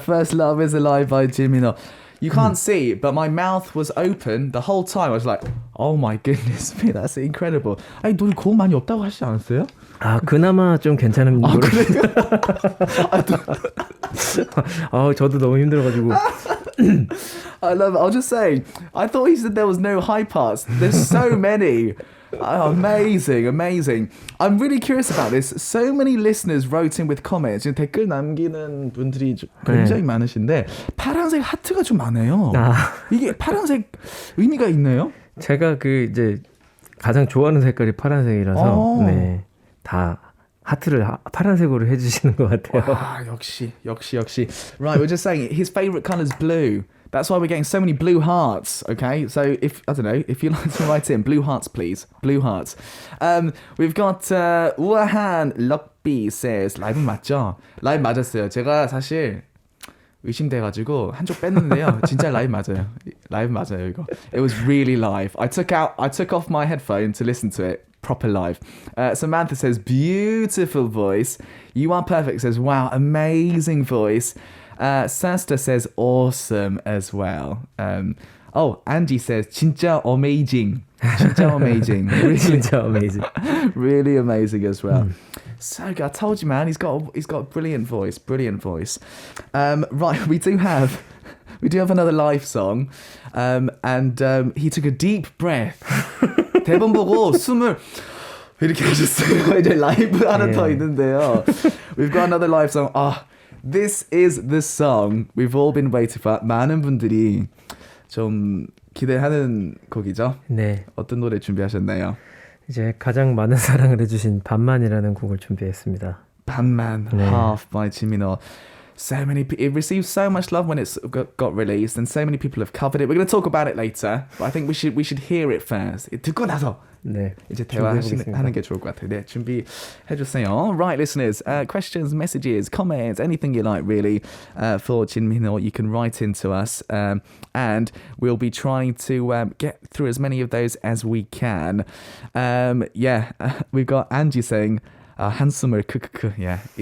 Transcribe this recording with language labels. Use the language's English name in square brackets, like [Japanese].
[English] First Love is a Lie by Jin Minho. You can't see, but my mouth was open the whole time. I was like, oh my goodness me, that's incredible. [Korean] 아니, 노래 고음 많이 없다고 하시지 않았어요? 아 그나마 좀 괜찮은 노래 그래요? 저도 너무 힘들어가지고 [English] I love it. I'll just say, I thought he said there was no high parts. There's so many. Oh, amazing, amazing. I'm really curious about this. So many listeners wrote in with comments. [Korean] 지금 댓글 남기는 분들이 굉장히 많으신데 파란색 하트가 좀 많아요. 이게 파란색 의미가 있나요? 제가 그 이제 가장 좋아하는 색깔이 파란색이라서 네, 다 하트를 파란색으로 해주시는 것 같아요. [English] 역시. Right, we're just saying his favorite color is blue. That's why we're getting so many blue hearts. Okay, so if I don't know, if you'd like to write in blue hearts, please, blue hearts. We've got 우아한 럭비 says [Korean] 라이브 맞죠? 라이브 맞았어요. 제가 사실 의심돼가지고 한쪽 뺐는데요. 진짜 라이브 맞아요. 라이브 맞아요 이거. [English] It was really live. I took off my headphone to listen to it. Proper live. Samantha says beautiful voice. You are perfect says wow, amazing voice. Sasta says awesome as well. Angie says 진짜 amazing. 진짜 amazing. Really, 진짜 amazing. Really amazing as well. So good. I told you, man. He's got a brilliant voice. Brilliant voice. Right, we do have another live song, and he took a deep breath. [Korean] 대본 보고 숨을 이렇게 하셨어요. 이제 라이브 하나 더 있는데요. [English] We've got another live song. This is the song we've all been waiting for. [Korean] 많은 분들이 좀 기대하는 곡이죠. 네. 어떤 노래 준비하셨나요? 이제 가장 많은 사랑을 해주신 반만이라는 곡을 준비했습니다. [English] 반만, Half by Jin Minho. It received so much love when it's got released, and so many people have covered it. We're going to talk about it later, but I think we should hear it first. [Korean] 듣고 나서 이제 대화하는 게 좋을 것 같아요. 네, 준비해주세요. [English] Right, listeners, questions, messages, comments, anything you like, really, for Jin Minho, you can write into us, and we'll be trying to get through as many of those as we can. We've got Angie saying, [Korean] 한숨을 크크크, [English] yeah.